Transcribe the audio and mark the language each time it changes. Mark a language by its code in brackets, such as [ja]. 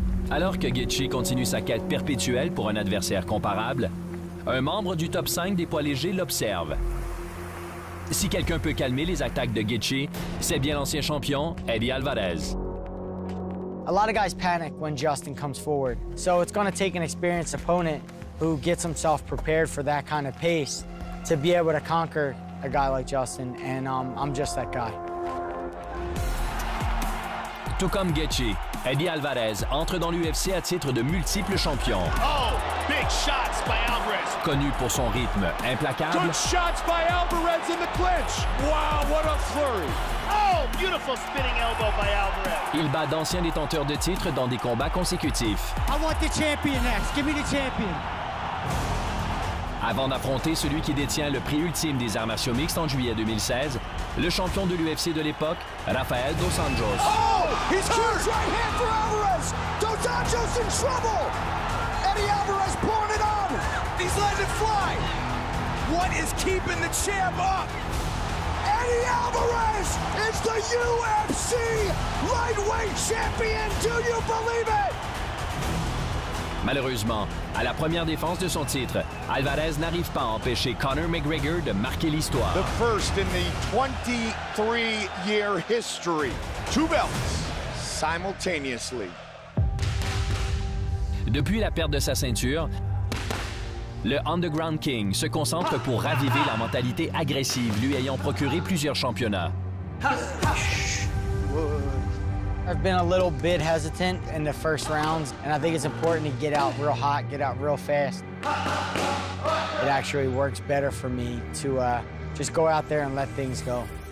[fr] Alors que Gaethje continue sa quête perpétuelle pour un adversaire comparable, un membre du top 5 des poids légers l'observe. Si quelqu'un peut calmer les attaques de Gaethje, c'est bien l'ancien champion Eddie Alvarez. [en] A lot of guys panic when Justin comes forward, so it's going to take an experienced opponent who gets himself prepared for that kind of pace to be able to conquer a guy like Justin, and I'm just that guy. [fr] Tout comme Gaethje, Eddie Alvarez entre dans l'UFC à titre de multiple champion. [en] Oh, big shots by Alvarez. [fr] Connu pour son rythme implacable. [en] Good shots by Alvarez in the clinch. Wow, what a flurry. Oh, beautiful spinning elbow by Alvarez. [fr] Il bat d'anciens détenteurs de titres dans des combats consécutifs. [en] I want the champion next. Give me the champion. [fr] Avant d'affronter celui qui détient le prix ultime des arts martiaux mixtes en juillet 2016, le champion de l'UFC de l'époque, Rafael Dos Anjos. [en] Oh, he's hurt! Right hand for Alvarez! Dos Anjos in trouble! Eddie Alvarez pulling it on! He's letting it fly! What is keeping the champ up? Eddie Alvarez is the UFC lightweight champion! Do you believe it? [fr] Malheureusement, à la première défense de son titre, Alvarez n'arrive pas à empêcher Conor McGregor de marquer l'histoire. [en] The first in the 23-year history. 2 belts simultaneously. [fr] Depuis la perte de sa ceinture, le Underground King se concentre pour raviver la mentalité agressive lui ayant procuré plusieurs championnats. [en] I've been a little bit hesitant in the first rounds, and I think it's important to get out real hot, get out real fast. It actually works better for me to just go out there and let things go.